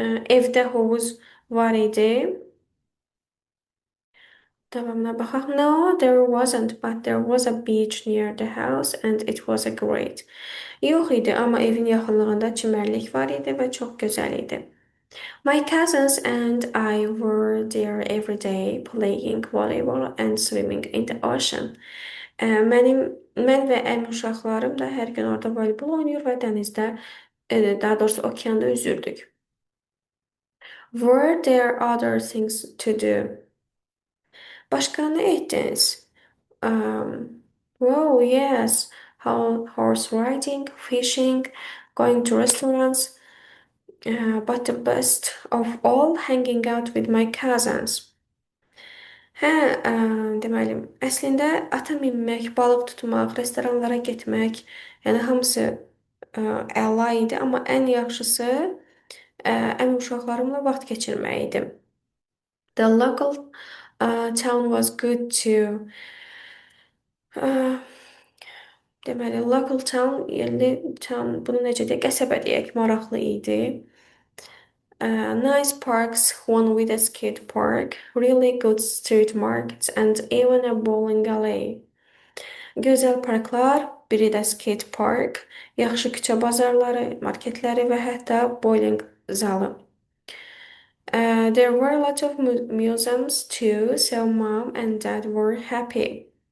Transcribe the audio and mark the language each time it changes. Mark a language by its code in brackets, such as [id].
[az] Evdə hovuz var idi. Davamına baxaq. [en] No, there wasn't, but there was a beach near the house and it was a great. [az] Yox idi, amma evin yaxınlığında çimərlik var idi və çox gözəl idi. [en] My cousins and I were there every day playing volleyball and swimming in the ocean. [az] Mən və əmi uşaqlarım da hər gün orada voleybol oynayır və dənizdə, daha doğrusu okeanda üzürdük. [en] Were there other things to do? [tr] Başka ne ettiniz? [en] Wow, yes. Horse riding, fishing, going to restaurants. But the best of all, hanging out with my cousins. [az] Hə, deməli, əslində ata minmək, balıq tutmaq, restoranlara getmək, yəni hamısı əla idi, amma ən yaxşısı əmi uşaqlarımla vaxt keçirmək idi. [en] The local town was good too. [az] Deməli, local town, yerli town, bunu necə deyək, qəsəbə deyək, maraqlı idi. [en] Nice parks, one with a skate park, really good street markets and even a bowling alley. [az] Gözəl parklar, biri də skate park, yaxşı küçə bazarları, marketləri və hətta bowling zalı. [en] There were a lot of museums too, so mom and dad were happy.